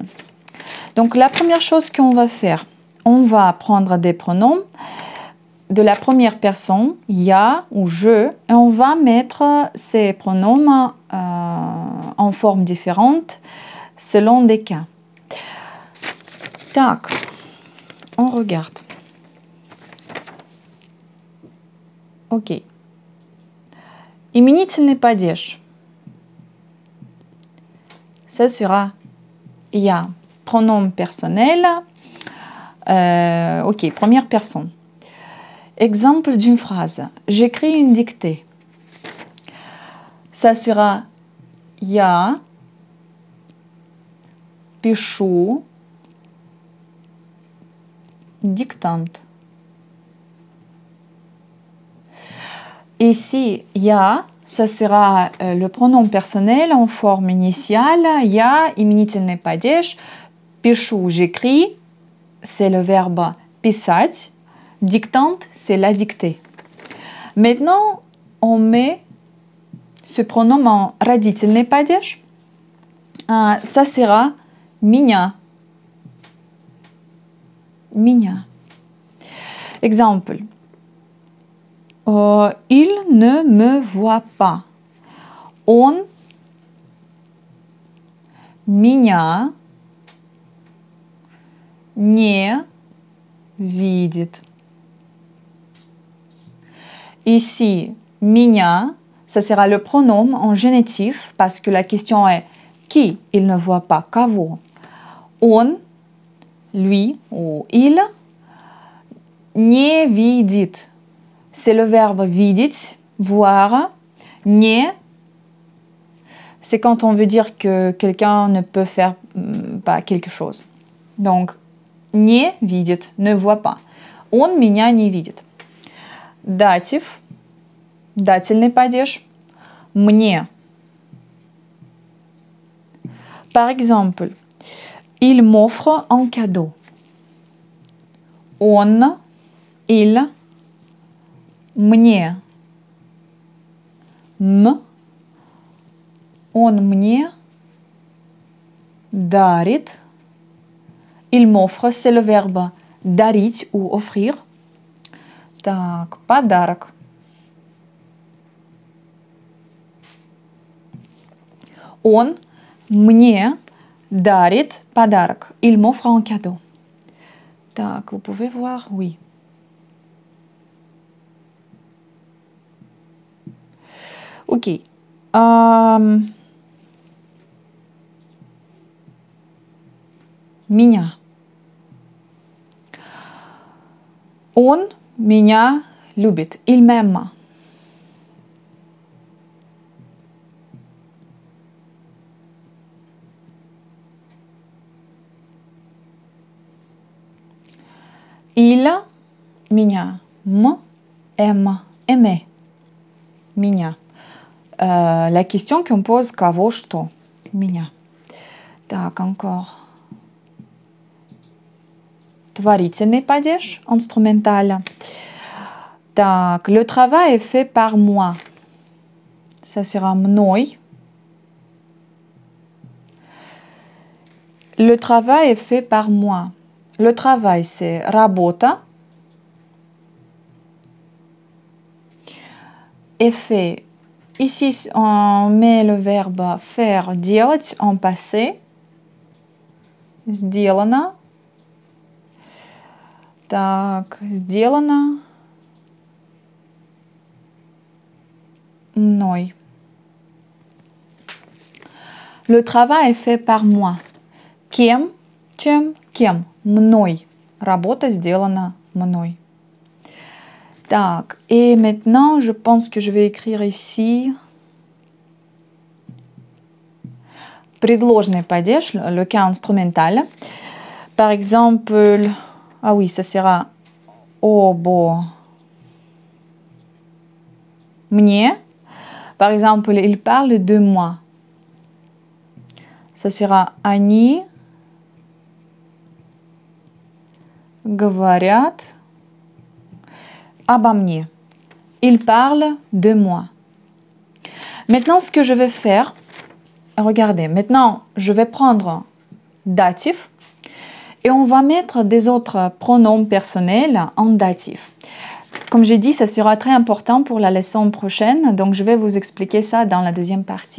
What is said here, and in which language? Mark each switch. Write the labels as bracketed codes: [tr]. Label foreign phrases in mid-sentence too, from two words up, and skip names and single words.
[fr] Donc la première chose qu'on va faire, on va prendre des pronoms de la première personne, ya ou je, et on va mettre ces pronoms en forme différente selon des cas. Так, on regarde. Ok. [ru] Именительный падеж. [fr] Ça sera ya. Pronom personnel. Ok, première personne. Exemple d'une phrase. J'écris une dictée. Ça sera [ru] я пишу диктант. [fr] Ici, я, ça sera le pronom personnel en forme initiale. [ru] Я, именительный падеж. Пишу, [fr] j'écris. C'est le verbe писать. Диктант, c'est la dictée. Maintenant, on met ce pronom en [ru] родительный падеж. [fr] Ça sera меня. [ru] Меня. [fr] Exemple. Il ne me voit pas. [ru] Он меня не видит. [fr] Ici, меня, ça sera le pronom en génitif parce que la question est qui il ne voit pas, [ru] кого. Он, [fr] lui ou il, [ru] не видит. [fr] C'est le verbe видеть, voir. Не, c'est quand on veut dire que quelqu'un ne peut faire pas quelque chose. Donc, [ru] не видит, [fr] ne voit pas. [ru] Он меня не видит. Датив, дательный падеж. Мне. [fr] Par exemple, il m'offre un cadeau. [ru] Он, il, мне. Он мне дарит. [fr] Il m'offre, c'est le verbe дарить ou offrir. [ru] Так, подарок. Он мне дарит подарок. [fr] Il m'offre un cadeau. Так, vous pouvez voir, oui. Ok. [ru] Меня. Он меня любит. [fr] Il m'aime. Il меня m'aime. Aimer. Меня. La question qu'on pose, [ru] кого, что. Меня. Так, encore. Творительный падеж, instrumental. Так, [fr] le travail est fait par moi. Ça sera мной. Le travail est fait par moi. Le travail, c'est работа. Est fait. Ici, on met le verbe faire, делать en passé. [ru] Сделано. Так, сделано мной. [fr] Le travail est fait par moi. [ru] Кем? Чем? Кем? Мной. Работа сделана мной. Так, [fr] et maintenant, je pense que je vais écrire ici [ru] предложный падеж, [fr] le cas instrumental. Par exemple, Ah oui, ça sera [ru] обо мне. [fr] Par exemple, il parle de moi. Ça sera [ru] они говорят обо мне. [fr] Il parle de moi. Maintenant, ce que je vais faire, regardez, maintenant, je vais prendre datif et on va mettre des autres pronoms personnels en datif. Comme j'ai dit, ça sera très important pour la leçon prochaine, donc je vais vous expliquer ça dans la deuxième partie.